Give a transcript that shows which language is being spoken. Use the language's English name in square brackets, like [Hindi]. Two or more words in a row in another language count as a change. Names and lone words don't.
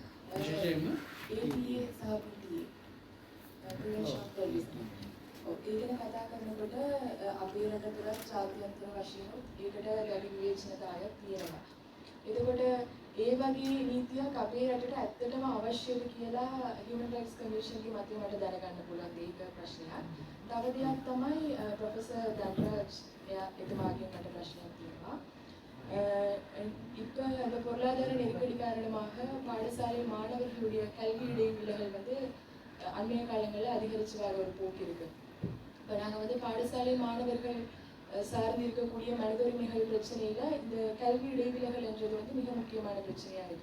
[Sinhala] විශේෂයෙන්ම [English] APA සහ PTA prevention of terrorism. [Sinhala] ඒ ගැන කතා කරනකොට අපේ රට තුළ ජාත්‍යන්තර වශයෙන් ඒකට වැඩි විවේචනතාවයක් තියෙනවා. එතකොට ඒ වගේ නීතියක් අපේ රටට ඇත්තටම අවශ්‍යද කියලා Human Rights Commission ගේ මතය මට දැනගන්න පුළුවන් ඒක ප්‍රශ්නයක්. තව දෙයක් තමයි ප්‍රොෆෙසර් දන්රාජ් එතුමාගෙන් මට ප්‍රශ්නයක් තියෙනවා. [Tamil] இப்போ அந்த பொருளாதார நெருக்கடி காரணமாக பாடசாலை மாணவர்களுடைய கல்வி இடைவெளிகள் வந்து அண்மைய காலங்களில் அதிகரித்து வர ஒரு போக்கு இருக்கு. இப்போ நாங்கள் வந்து பாடசாலை மாணவர்கள் சார்ந்து இருக்கக்கூடிய மனித உரிமைகள் பிரச்சனையில இந்த கல்வி இடைவெளிகள் என்றது வந்து மிக முக்கியமான பிரச்சனையா இருக்கு.